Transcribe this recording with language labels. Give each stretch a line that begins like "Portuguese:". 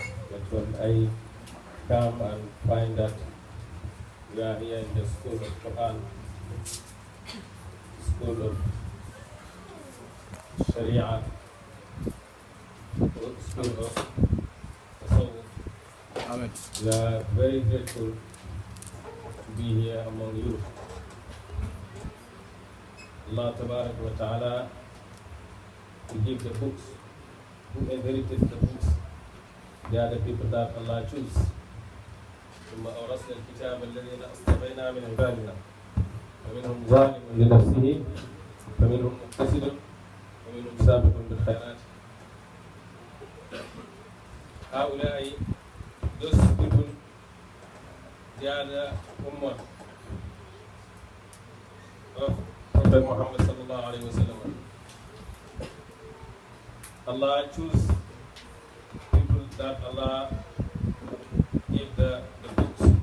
English: But when I come and find that we are here in the school of Quran, school of Sharia, school of Tasawwuf, we are very grateful to be here among you. Allah Tabarak wa Ta'ala, to give the books, who inherited the books, they are the people that Allah chooses.
Arabic: ثم أورثنا الكتاب الذين اصطفينا من عبادنا فمنهم ظالم لنفسه فمنهم مقتصد ومنهم سابق بالخيرات.
English: هؤلاء those people, they are the ummah of Prophet Muhammad sallallahu alaihi wasallam. Allah choose people that Allah give the books.